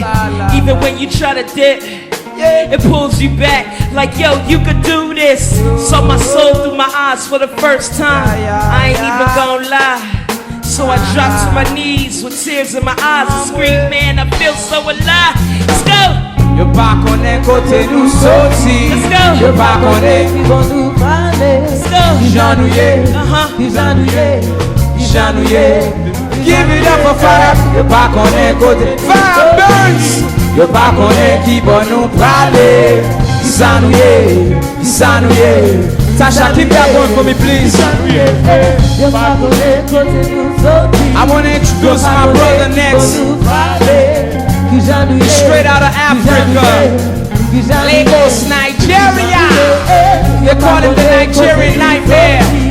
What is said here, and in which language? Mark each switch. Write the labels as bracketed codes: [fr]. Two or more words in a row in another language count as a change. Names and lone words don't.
[en] Even when you try to dip, it pulls you back like, yo, you could do this. Saw my soul through my eyes for the first time. I ain't even gonna lie. So I drop to my knees with tears in my eyes and scream, man, I feel so alive. Let's go! [ht] Yo pa konen kote nou soti. [en] Let's go! [ht] Yo pa konen ki bon nou prale. [en] Let's go! [ht] Ki jan nou ye, ki jan nou ye, ki jan nou ye. [en] Give it up for Farrah. [ht] Yo pa konen kote Farrah Burns. Yo pa konen ki bon nou prale. Ki jan nou ye, ki jan nou ye. [en] Tasha, keep that going for me, please. I want to introduce my brother next. Straight out of Africa, Lagos, Nigeria. They call him the Nigerian nightmare.